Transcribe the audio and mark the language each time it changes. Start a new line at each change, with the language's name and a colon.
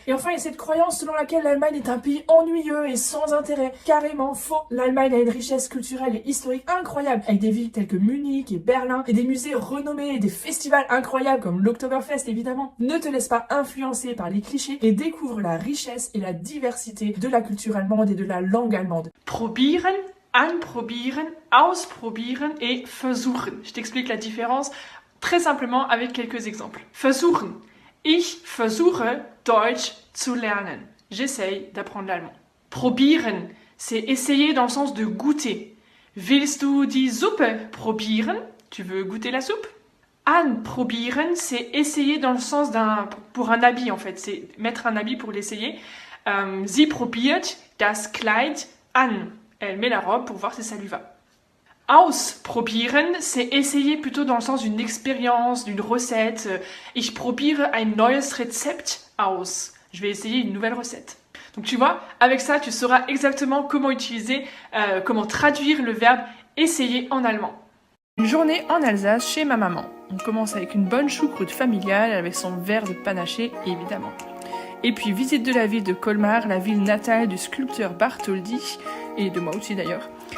French: Et enfin, il y a cette croyance selon laquelle l'Allemagne est un pays ennuyeux et sans intérêt. Carrément faux. L'Allemagne a une richesse culturelle et historique incroyable, avec des villes telles que Munich et Berlin, et des musées renommés, et des festivals incroyables comme l'Oktoberfest évidemment. Ne te laisse pas influencer par les clichés et découvre la richesse et la diversité de la culture allemande et de la langue allemande.
German: Probieren, anprobieren, ausprobieren et versuchen.
French: Je t'explique la différence très simplement avec quelques exemples.
German: Versuchen. Ich versuche Deutsch zu lernen.
French: J'essaye d'apprendre l'allemand. Probieren, c'est essayer dans le sens de goûter.
German: Willst du die Suppe probieren?
French: Tu veux goûter la soupe? Anprobieren, c'est essayer dans le sens pour un habit en fait. C'est mettre un habit pour l'essayer.
German: Sie probiert das Kleid an.
French: Elle met la robe pour voir si ça lui va. Ausprobieren, c'est essayer plutôt dans le sens d'une expérience, d'une recette.
German: Ich probiere ein neues Rezept aus.
French: Je vais essayer une nouvelle recette. Donc tu vois, avec ça, tu sauras exactement comment utiliser, comment traduire le verbe essayer en allemand. Une journée en Alsace chez ma maman. On commence avec une bonne choucroute familiale avec son verre de panaché, évidemment. Et puis visite de la ville de Colmar, la ville natale du sculpteur Bartholdi, et de moi aussi d'ailleurs.